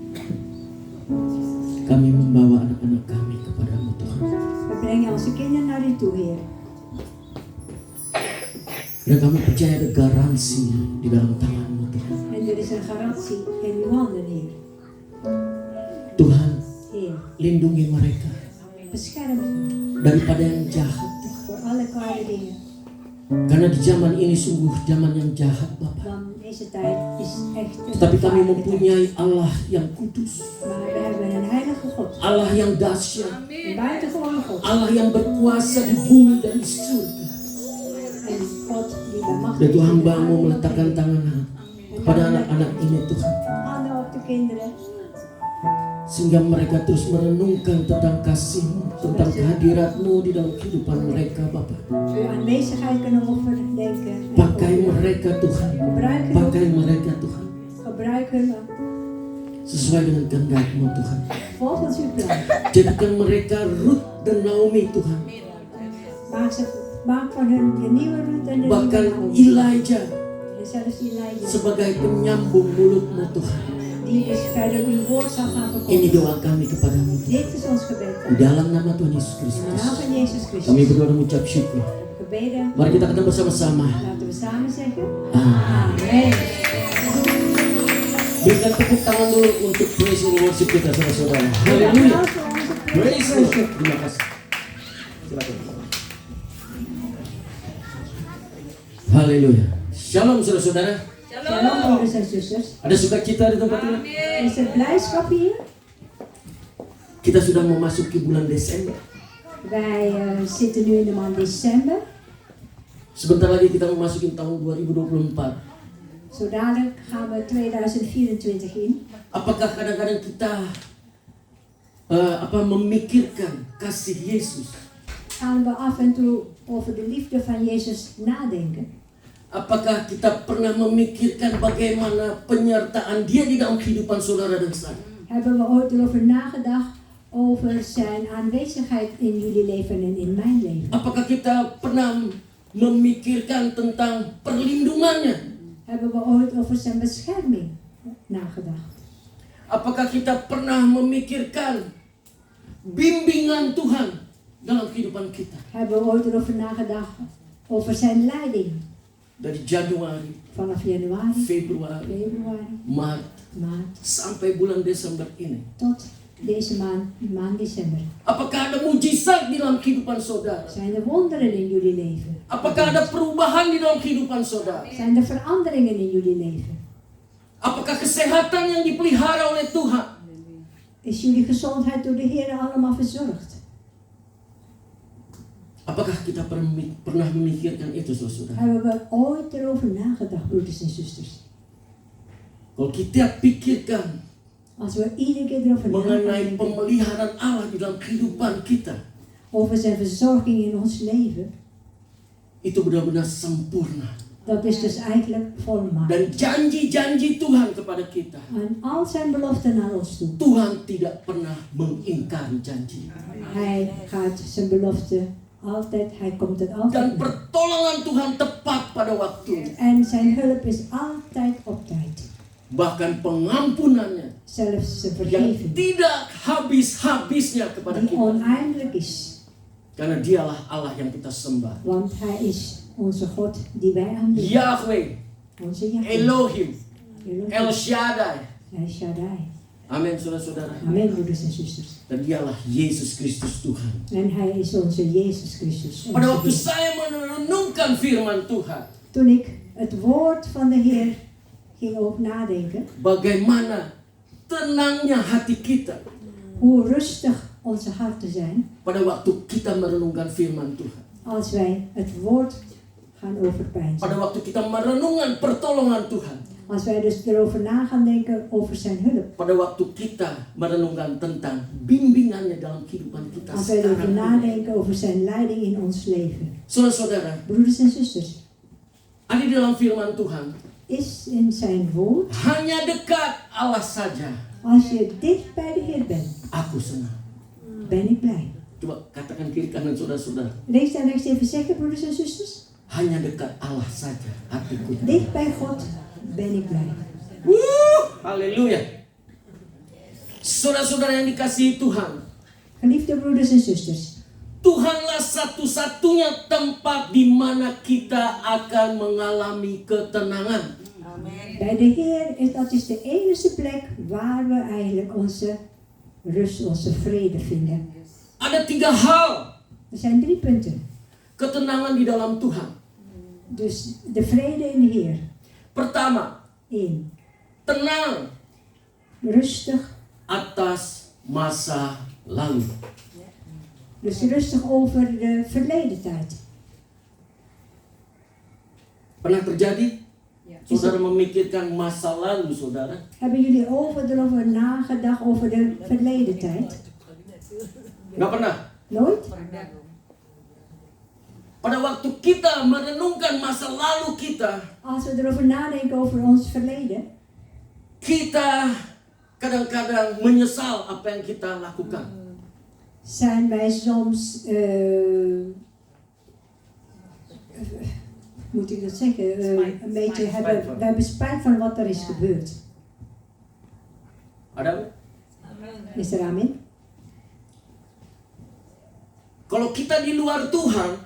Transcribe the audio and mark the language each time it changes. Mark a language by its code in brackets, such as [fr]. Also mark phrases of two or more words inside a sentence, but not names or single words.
[id] Kami membawa anak-anak kami kepadamu, Tuhan. [nl] We brengen onze kinderen naar u toe, Heer. [id] Dan kami percaya ada garansi di dalam tanganmu, Tuhan. [nl] En er is een garantie in uw handen, Heer. [id] Tuhan, [nl] Heer, [id] lindungi mereka [nl] bescherm hen [id] daripada yang jahat, [nl] voor alle kwade dingen. [id] Karena di zaman ini sungguh zaman yang jahat, Bapak. [nl] Want deze tijd is echt een [id] Tetapi kami [nl] gevaarlijke tijd. [id] mempunyai Allah yang kudus, [nl] Maar we hebben een heilige God. [id] Allah yang dahsyat, [nl] Een buitengewone God. [id] Allah yang berkuasa di bumi dan di surga. [nl] En God die bemachtigd [id] Dan [nl] is. [id] Tuhan [nl] in de [id] hamba-Mu [nl] aarde [id] meletakkan [nl] en [id] tangan kepada anak-anak ini, Tuhan, [nl] handen op de kinderen. [id] sehingga mereka terus merenungkan tentang kasih-Mu, tentang kehadirat-Mu di dalam kehidupan mereka, Bapak. [nl] Uw aanwezigheid kunnen overdenken. [id] Pakai mereka, Tuhan. [nl] Gebruik hun, [id] Pakai mereka, Tuhan, [nl] gebruik hun [id] sesuai dengan kehendak-Mu, Tuhan. [nl] volgens uw plan. [id] Jadikan mereka Ruth dan Naomi, Tuhan. [nl] Maak van hun de nieuwe Ruth en de [id] Bahkan [nl] nieuwe Naomi. [id] Elijah [nl] En zelfs Elijah. [id] sebagai penyambung mulut-Mu, Tuhan. [nl] Die dus verder uw woord zal gaan [id] Ini [nl] verkondigen. [id] doa kami kepadamu, Tuhan. [nl] Dit is ons gebed. [id] Di dalam nama Tuhan Yesus [nl] In de [id] Kristus, [nl] naam van Jezus [id] kami [nl] Christus. [id] berdoa dan mengucap syukur. [nl] Gebeden. [id] Mari kita katakan bersama-sama. [nl] Laten we samen zeggen. [id] Amin. [nl] Amen. [id] Berikan tepuk tangan dulu untuk [en] praise and worship [id] kita, saudara-saudara. Haleluya. [nl] Applaus voor onze [en] Praise the Lord. [nl] worship. [id] Terima kasih. Silakan. Haleluya. Shalom, saudara-saudara. [nl] Shalom broeders en zusters. [id] Ada sukacita di tempat ini? [nl] Is er blijdschap hier? [id] Kita sudah memasuki bulan Desember. [nl] Wij zitten nu in de maand december. [id] Sebentar lagi kita memasuki tahun 2024. [nl] Zo dadelijk gaan we 2024 in. [id] Apakah kadang-kadang kita memikirkan kasih Yesus? [nl] Gaan we af en toe over de liefde van Jezus nadenken? [id] Apakah kita pernah memikirkan bagaimana penyertaan Dia di dalam kehidupan saudara dan saya? [nl] Hebben we ooit erover nagedacht over zijn aanwezigheid in jullie leven en in mijn leven? [id] Apakah kita pernah memikirkan tentang perlindungannya? [nl] Hebben we ooit over zijn bescherming nagedacht? [id] Apakah kita pernah memikirkan bimbingan Tuhan dalam kehidupan kita? [nl] Hebben we ooit erover nagedacht over zijn leiding? [id] Dari Januari, [nl] Vanaf januari, [id] Februari, [nl] februari, [id] Maret, [nl] maart [id] sampai bulan Desember ini. [nl] tot deze maand december. [id] Apakah ada mujizat di dalam kehidupan saudara? [nl] Zijn er wonderen in jullie leven? [id] Apakah ada perubahan di dalam kehidupan saudara? [nl] Zijn er veranderingen in jullie leven? [id] Apakah kesehatan yang dipelihara oleh Tuhan? [nl] Is jullie gezondheid door de Heer allemaal verzorgd? [id] Apakah kita pernah memikirkan itu, saudara? [nl] Hebben we ooit erover nagedacht, broeders en zusters? [id] Kalau kita pikirkan [nl] Als we iedere keer erover [id] mengenai [nl] nadenken [id] pemeliharaan Allah di dalam kehidupan kita, [nl] over zijn verzorging in ons leven, [id] itu benar-benar sempurna. [nl] dat is dus eigenlijk volmaakt. [id] Dan janji-janji Tuhan kepada kita, [nl] En al zijn beloften naar ons toe. [id] Tuhan tidak pernah mengingkari janji. [nl] Hij gaat zijn belofte altijd, hij komt het altijd [id] Dan [nl] na. [id] pertolongan Tuhan tepat pada waktunya. [nl] En zijn hulp is altijd op tijd. [id] Bahkan pengampunannya [nl] Zelfs zijn [id] yang [nl] vergeving, [id] tidak habis-habisnya kepada [nl] die [id] kita. [nl] oneindig is. [id] Karena dialah Allah yang kita sembah. [nl] Want hij is onze God die wij aanbidden. [id] Yahweh, [nl] Onze Yahweh. [id] Elohim, [nl] Elohim. [id] El Shaddai. [nl] El Shaddai. [id] Amin, saudara-saudara. [nl] Amen, broeders en zusters. [id] Dan dialah Yesus Kristus Tuhan. [nl] En hij is onze Jezus Christus. [id] Pada [nl] onze [id] waktu [nl] Heer. [id] saya merenungkan firman Tuhan, [nl] Toen ik het woord van de Heer ging ook nadenken, [id] bagaimana tenangnya hati kita [nl] hoe rustig onze harten zijn [id] pada waktu kita merenungkan firman Tuhan. [nl] als wij het woord gaan overpeinzen. [id] Pada waktu kita merenungkan pertolongan Tuhan. [nl] Als wij dus erover na gaan denken over zijn hulp. [id] Pada waktu kita merenungkan tentang bimbingannya dalam kehidupan kita [nl] Als wij erover [id] sekarang. [nl] nadenken over zijn leiding in ons leven. [id] Saudara-saudara, [nl] Broeders en zusters, [id] ada di dalam firman Tuhan, [nl] is in zijn woord, [id] hanya dekat Allah saja [nl] als je dicht bij de Heer bent, [id] aku senang. [nl] ben ik blij. [id] Coba katakan kiri kanan saudara-saudara. [nl] Links en rechts even zeggen, broeders en zusters. [id] Hanya dekat Allah saja hatiku. [nl] Dicht bij God ben ik blij. [id] Haleluya. Saudara-saudara yang dikasihi Tuhan, [nl] Geliefde broeders en zusters, [id] Tuhanlah satu-satunya tempat di mana kita akan mengalami ketenangan. [nl] bij de Heer dat is de enige plek waar we eigenlijk onze rust, onze vrede vinden. [id] Ada 3 hal [nl] Er zijn 3 punten. [id] ketenangan di dalam Tuhan. [nl] Dus de vrede in de Heer. [id] Pertama, [nl] 1. [id] tenang [nl] Rustig. [id] atas masa lalu. [nl] Dus rustig over de verleden tijd. [id] Pernah terjadi? Saudara memikirkan masa lalu, saudara? [nl] Hebben jullie erover nagedacht over de verleden tijd? [id] Nggak pernah. [nl] Nooit? [id] Pada waktu kita merenungkan masa lalu kita, [nl] Als we erover nadenken over ons verleden, [id] kita kadang-kadang menyesal apa yang kita lakukan. [nl] zijn wij soms, moet ik dat zeggen, een beetje we hebben spijt van wat er is gebeurd. [id] Ada? [nl] Is er amen? [id] Kalau kita di luar Tuhan,